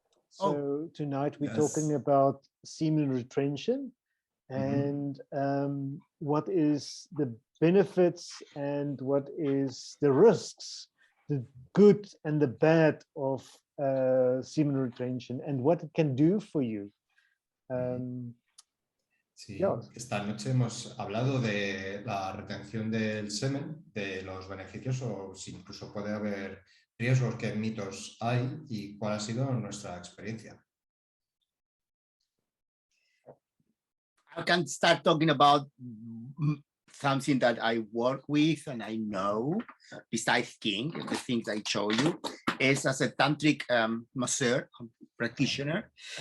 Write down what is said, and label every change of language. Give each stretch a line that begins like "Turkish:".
English: So tonight we're talking about semen retention and what is the benefits and what is the risks, the good and the bad of semen retention and what it can do for you.
Spanish: Sí, esta noche hemos hablado de la retención del semen, de los beneficios o si incluso puede haber riesgos, qué mitos hay y cuál ha sido nuestra experiencia.
English: I can start talking about something that I work with and I know, besides King, the things I show you, is as a tantric masseur, practitioner.